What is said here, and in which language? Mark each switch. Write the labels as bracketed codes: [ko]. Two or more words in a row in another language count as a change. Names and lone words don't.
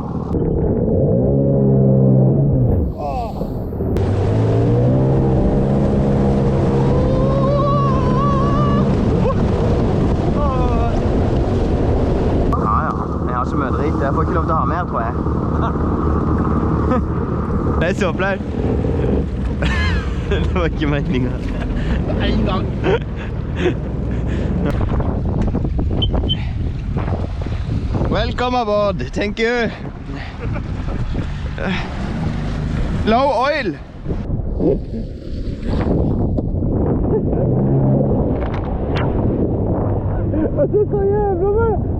[no] Jeg får ikke lov til å ha mer, tror jeg. Det er så flaut. Det var ikke meningen. En gang. [en] Welcome aboard, thank you. Low oil. [no] Det er så jævla med.